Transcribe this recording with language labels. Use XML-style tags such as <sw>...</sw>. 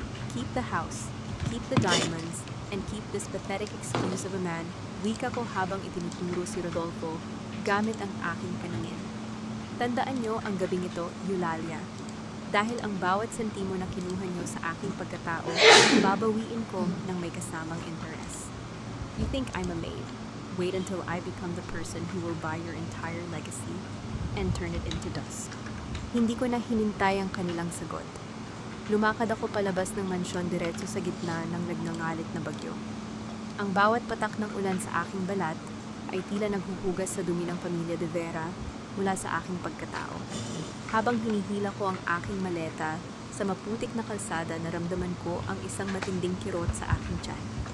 <en>Keep the house, keep the diamonds, and keep this pathetic excuse of a man,</en> <tl>wika ko habang itinuturo si Rodolfo gamit ang aking paningin. Tandaan niyo ang gabing ito, Eulalia. Dahil ang bawat sentimo na kinuha niyo sa aking pagkatao, babawiin ko ng may kasamang interes.</tl> <en>You think I'm a maid, wait until I become the person who will buy your entire legacy and turn it into dust.</en> <tl>Hindi ko na hinintay ang kanilang sagot. Lumakad ako palabas ng mansyon diretso sa gitna ng nagngangalit na bagyo. Ang bawat patak ng ulan sa aking balat ay tila naghuhugas sa dumi ng pamilya de Vera mula sa aking pagkatao. Habang hinihila ko ang aking maleta sa maputik na kalsada, naramdaman ko ang isang matinding kirot sa aking tiyan.</tl>